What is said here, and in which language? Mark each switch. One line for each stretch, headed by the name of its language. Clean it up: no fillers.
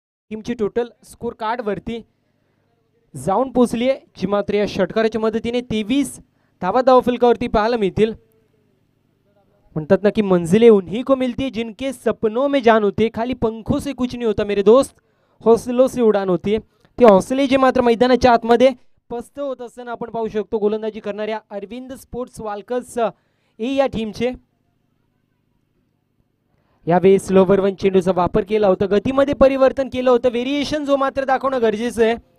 Marathi: टीमची total score card वरती जाऊन पोहोचली आहे, जी मात्र या षटकाराच्या मदतीने 23 धावा धावफलकावरती पाहायला मिळतील. म्हणतात ना की
Hindi: मंजिलें उन्हीं को मिलती है जिनके सपनों में जान होती है, खाली पंखों से कुछ नहीं होता मेरे दोस्त, हौसलों से उडान होती है.
Marathi: ते हौसले जे मात्र मैदानाच्या आतमध्ये पस्त होत असताना आपण पाहू शकतो गोलंदाजी करणाऱ्या अरविंद स्पोर्ट्स वालकर्स या टीमचे. यावेळी स्लोवर वन चेंडूचा वापर केला होता, गतीमध्ये परिवर्तन केलं होतं, व्हेरिएशन जो मात्र दाखवणं गरजेचं आहे.